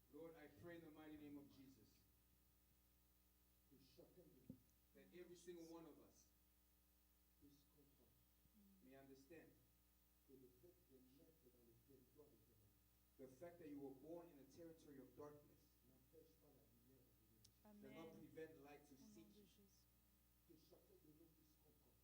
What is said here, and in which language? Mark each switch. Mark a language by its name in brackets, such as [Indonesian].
[English] Lord, I pray in the mighty name of Jesus [French] que chacun de nous [English] that every single one of us [French] puisse comprendre [English] may understand [French] que le fait de naître dans le territoire des ténèbres [English] the fact that you were born in a territory of darkness [French] n'empêche pas la lumière de venir. [English] does not Amen. prevent light to [French] Au nom [English] seek [French] de [English] you. [French] Jésus. Que chacun de nous puisse comprendre